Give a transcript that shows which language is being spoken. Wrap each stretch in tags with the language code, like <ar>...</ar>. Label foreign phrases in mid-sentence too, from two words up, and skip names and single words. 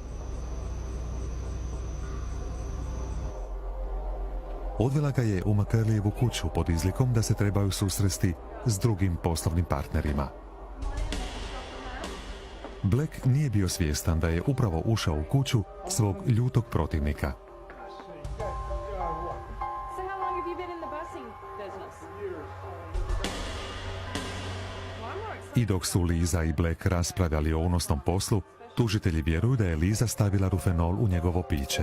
<hr>Odvela ga je u McCurleyevu kuću pod izlikom da se trebaju susresti s drugim poslovnim partnerima. Black nije bio svjestan da je upravo ušao u kuću svog ljutog protivnika.</hr> <en>So how long have you been in the busing business? Well, I'm more excited.</en> <hr>I dok su Liza i Black raspravljali o unosnom poslu, tužitelji vjeruju da je Liza stavila rufenol u njegovo piće.</hr>